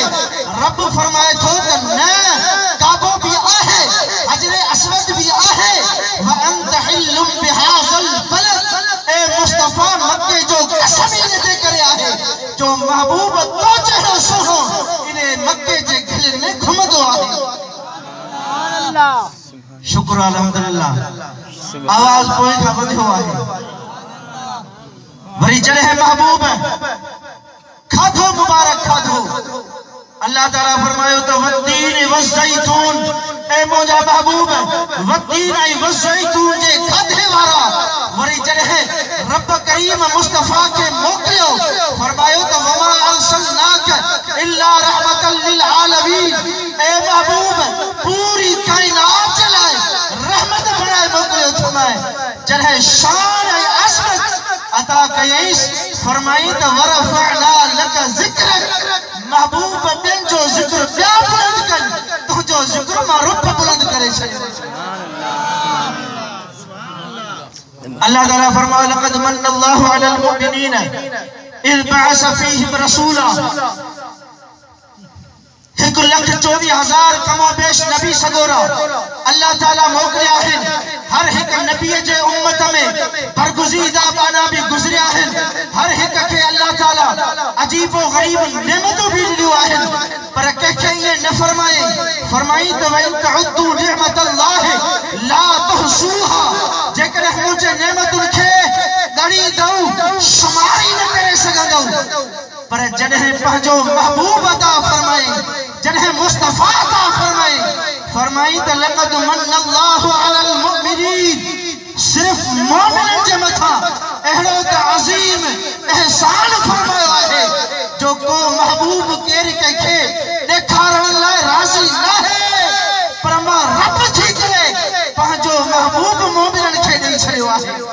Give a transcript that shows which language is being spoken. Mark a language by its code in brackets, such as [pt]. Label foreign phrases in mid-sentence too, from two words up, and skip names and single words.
[sd] रब फरमाए थो त न, काबो भी आहे, हजर अस्वद भी आहे, [ar] وأنت حل بهذا البلد. [sd] ए मुस्तफ़ा, मक्के जो कसम इन जे करे आहे जो महबूब तो चेहरो सोहो इने मक्के जे गले में घुमदो आहे। शुक्र अल्हम्दुलिल्लाह, आवाज कोई का वधियो आहे। वरी जॾहिं महबूब खाधो मुबारक खाधो, अल्लाह ताला फरमायो त [ar] والتين والزيتون. [sd] ए मुंहिंजा महबूब, वत्तीन ऐं वज़ैतून जे खाधे वारा। वरी जॾहिं रब करीम मुस्तफ़ा के मोकिलियो, फरमायो त [ar] وما أرسلناك إلا رحمة للعالمين. [sd] ए महबूब, पूरी कायनात जे लाइ रहमत बणाए मोकिलियो थो मैं। जॾहिं शान ऐं असमत अता कयईस, फरमाई त [ar] ورفعنا لك ذكرك. [sd] महबूब, ॿियनि जो ज़िक्र ॿिया बुलंद कनि, तुंहिंजो ज़िक्र मां रुख बुलंद करे छॾियो। अल्लाह ताला फरमाए [ar] لقد من الله على المؤمنين إذ بعث فيهم رسولا. [sd] 1,24,000 कमोबेश नबी सगोरा अल्लाह ताला मोकिलिया आहिनि। हर हिक नबी जे उम्मत में बरगुज़ीदा बाना भी गुज़रिया आहिनि। हर हिक खे अल्लाह ताला अजीब व गरीब नेमतूं भी ॾिनियूं आहिनि, पर कंहिंखे ईअं न फरमाई। फरमाई त [ar] وإن تعدوا نعمة الله لا تحصوها. [sd] जेकॾहिं मुंहिंजे नेमतुनि खे ॻणी दऊं, शुमारी न करे सघंदऊं। पर जॾहिं पंहिंजो महबूब अता फरमाई, जॾहिं मुस्तफ़ा अता फरमाई, फरमाई त [ar] لقد من الله على المؤمنين. [sd] सिर्फ मोमिननि जे मथां अहिड़ो त अज़ीम एहसान फरमायो आहे जो को महबूब केर कंहिंखे ॾेखारण लाइ राज़ी न आहे, पर मां रब थी करे पंहिंजो महबूब मोमिननि खे ॾेई छॾियो आहे।